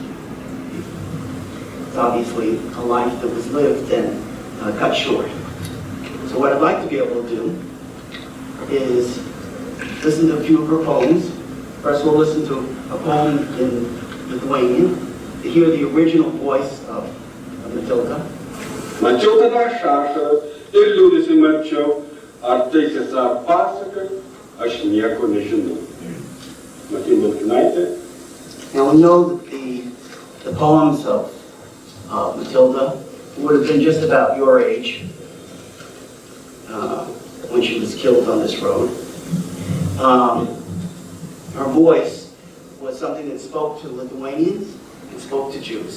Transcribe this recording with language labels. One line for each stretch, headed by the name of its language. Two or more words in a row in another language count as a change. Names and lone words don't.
English: It's obviously a life that was lived and cut short. So what I'd like to be able to do is listen to a few of her poems. First we'll listen to a poem in Lithuanian to hear the original voice of Matilda.
Lithuanian: Mačiau tave šašą ir liūdėsi mačiau, ar tai tiesa pasaka, aš nieko nežinau. Matilda Olkinaitė.
English: Now we know that the poems of Matilda would have been just about your age when she was killed on this road. Her voice was something that spoke to Lithuanians and spoke to Jews.